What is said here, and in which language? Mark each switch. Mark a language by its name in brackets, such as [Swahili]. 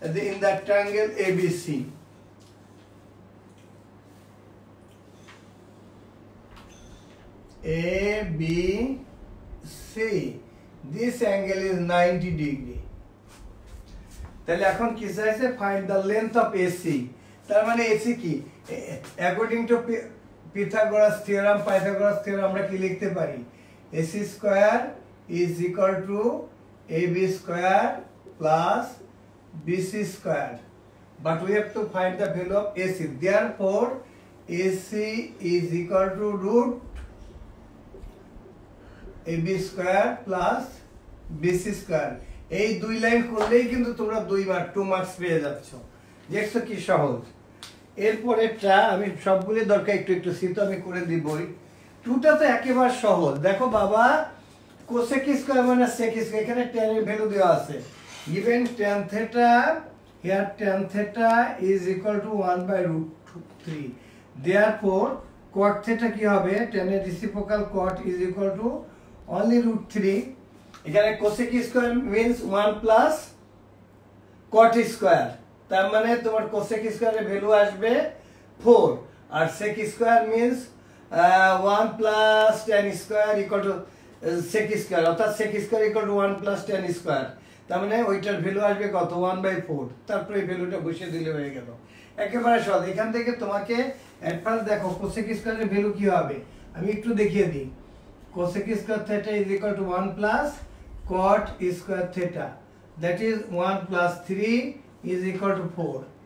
[English] In the triangle ABC ABC this angle is 90 degree। [Bangla] তাহলে এখন কি চাইছে? [English] Find the length of AC। [Bangla] তার মানে AC কি? [English] according to Pythagoras theorem, [Bangla] Pythagoras theorem আমরা কি লিখতে পারি? [English] AC square is equal to AB square plus BC square, but we have to find the value of AC. Therefore AC is equal to root AB square plus BC square। [Bangla] এই দুই line করলেই কিন্তু তোমরা 2 marks পেয়ে যাচ্ছ। দেখছো কি সহজ। এরপরেরটা আমি সবগুলো দরকার একটু একটু সিতো আমি করে দিবই। টুটা তো একেবারে সহজ। দেখো বাবা কোসেক স্কয়ার মানে সেক স্কয়ার, এখানে tan এর ভ্যালু দেওয়া আছে। [English] given tan theta, here tan theta is equal to 1/√3। therefore cot theta [Bangla] কি হবে? [English] tan [Bangla] এর reciprocal [English] cot is equal to only √3। [Bangla] এখানে cosec square [English] means 1 plus cot [Bangla] square, তার মানে তোমার কোসেক স্কয়ারের ভ্যালু আসবে 4, আর sec square [English] means 1 plus tan [Bangla] square equal to sec square, অর্থাৎ sec square equal to 1 plus tan square. তার মানে ওইটার value আসবে কত? 1/4। তারপরে এই ভ্যালুটা বসিয়ে দিলে হয়ে গেল। একেবারে সহজ। এখান থেকে তোমাকে অ্যাডভান্স দেখো কোসেক স্কয়ারের ভ্যালু কি হবে আমি একটু দেখিয়ে দিই। [English] Cosec square theta is equal to 1 plus cot square theta, that is 1 plus 3 is equal to 4।